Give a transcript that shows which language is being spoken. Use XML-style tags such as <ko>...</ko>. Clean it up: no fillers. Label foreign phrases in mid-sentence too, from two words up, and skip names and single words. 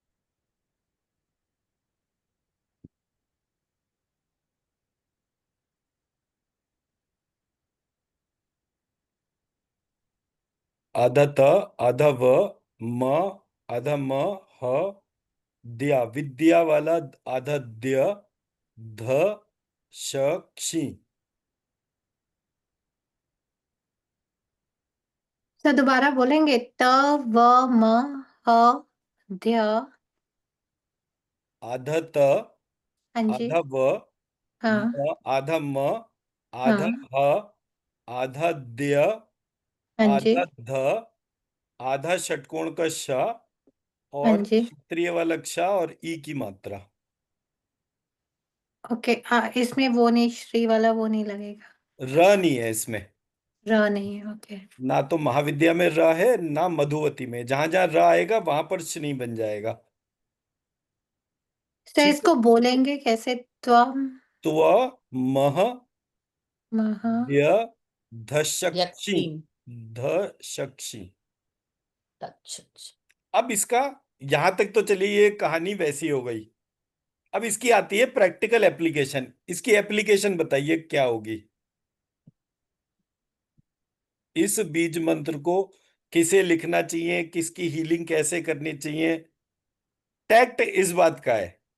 <hi>आधा त, आधा व, म, आधा म, ह, द्या, विद्या वाला आधा द्य, ध, श, क्षी। सर दोबारा बोलेंगे? त व म ह ध्य। आधा त, हाँ जी। आधा व, हाँ आधा म, आधा हाँ। ह, आधा द्य, हाँ जी। आधा ध, आधा षटकोण का श, हाँ और जी। क्षेत्रीय वाला क्षा, और ई की मात्रा। ओके, इसमें वो नहीं, श्री वाला वो नहीं लगेगा? र नहीं है इसमें। र नहीं है, ओके। ना तो महाविद्या में र है, ना मधुवती में। जहां जहां र आएगा वहां पर श बन जाएगा। सर ठीक है। इसको बोलेंगे कैसे? त्वम त्व, मह, महा द्य, धशक्षी, यक्षिण धशक्षी। तक्षक। अब इसका यहां तक तो चलिए, ये कहानी वैसी हो गई। अब इसकी आती है</hi> <en>practical application.</en> <hi>इसकी एप्लीकेशन बताइए क्या होगी? इस बीज मंत्र को किसे लिखना चाहिए, किसकी हीलिंग कैसे करनी चाहिए, टैक्ट इस बात का है।</hi>